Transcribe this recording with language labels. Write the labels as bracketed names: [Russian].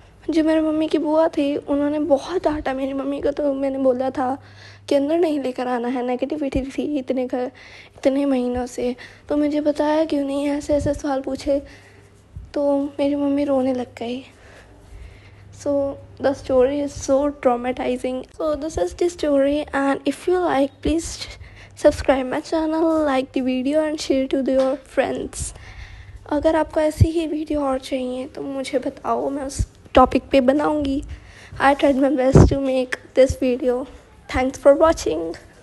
[Hindi] जो मेरी मम्मी की बुआ थी उन्होंने बहुत डांटा मेरी मम्मी को. तो मैंने बोला था कि अंदर नहीं लेकर आना है, नेगेटिविटी थी इतने महीनों से, तो मुझे बताया क्यों नहीं, ऐसे ऐसे सवाल पूछे. तो मेरी मम्मी रोने लग गई. [English] So the story is so traumatizing. So this is the story, and if you like, please subscribe my channel, like the video and share to your friends. [Hindi] अगर आपको ऐसी ही वीडियो और चाहिए तो मुझे बताओ, मैं उस टॉपिक पे बनाऊंगी. [English] I tried my best to make this video. Thanks for watching.